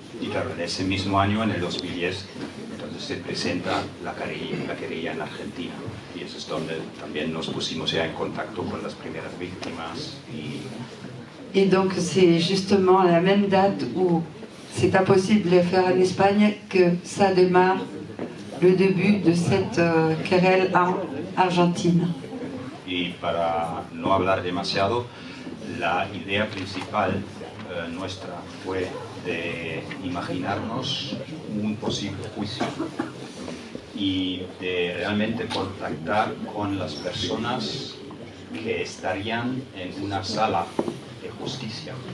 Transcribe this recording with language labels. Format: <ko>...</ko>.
<es>Y claro, en ese mismo año, en el 2010, entonces se presenta la querella en Argentina. Y eso es donde también nos pusimos ya en contacto con las primeras víctimas.</es> <fr>Et donc c'est justement à la même date où c'est impossible de le faire en Espagne que ça démarre le début de cette querelle en Argentine.</fr> <es>Y para no hablar demasiado, la idea principal nuestra fue de imaginarnos un posible juicio y de realmente contactar con las personas que estarían en una sala de justicia.</es>